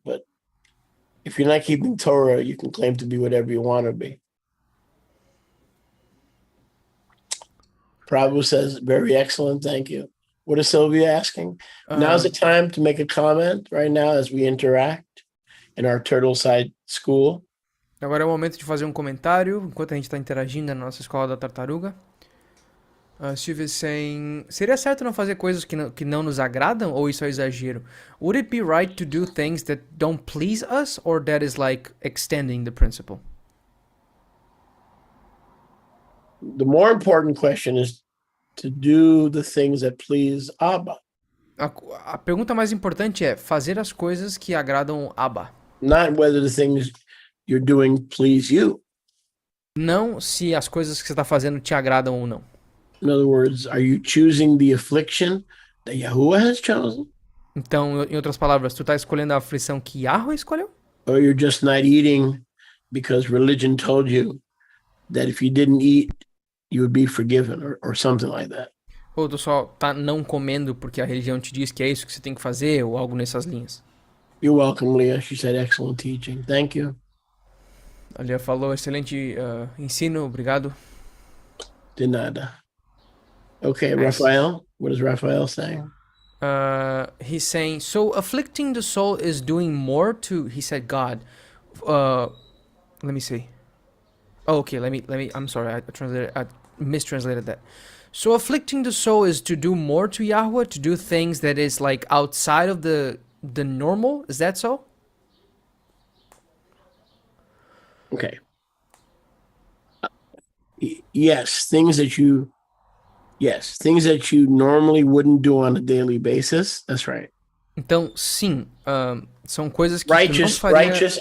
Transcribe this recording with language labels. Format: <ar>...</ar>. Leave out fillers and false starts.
<en>But if you're not keeping Torah, you can claim to be whatever you want to be. Prabhu says, very excellent, thank you. What is Sylvia asking? Now's the time to make a comment right now as we interact in our Turtleside School.</en> <pt>Agora é o momento de fazer um comentário enquanto a gente está interagindo na nossa Escola da Tartaruga. Silvia</pt> <en>saying,</en> <pt>seria certo não fazer coisas que não nos agradam ou isso é exagero?</pt> <en>Would it be right to do things that don't please us or that is like extending the principle? The more important question is to do the things that please Abba.</en> <pt>A pergunta mais importante é fazer as coisas que agradam Abba.</pt> <en>Not whether the things you're doing please you.</en> <pt>Não se as coisas que você está fazendo te agradam ou não.</pt> <en>In other words, are you choosing the affliction that Yahuwah has chosen?</en> <pt>Então, em outras palavras, tu está escolhendo a aflição que Yahweh escolheu?</pt> <en>Or you're just not eating because religion told you that if you didn't eat, you would be forgiven or something like that.</en> <pt>Ou tu só tá não comendo porque a religião te diz que é isso que você tem que fazer ou algo nessas linhas?</pt> <en>You're welcome, Leah. She said excellent teaching. Thank you.</en> <pt>A Leah falou excelente ensino, obrigado. De nada. Okay,</pt> <en>Nice. Raphael. What is Raphael saying? He's saying, so afflicting the soul is doing more to, he said God. Let me see. Oh, okay, let me, I'm sorry, I mistranslated that. So afflicting the soul is to do more to Yahweh, to do things that is like outside of the normal, is that so? Okay. Yes, things that you normally wouldn't do on a daily basis. That's right.</en> <pt>Então, sim, são coisas que tu não faria...</pt>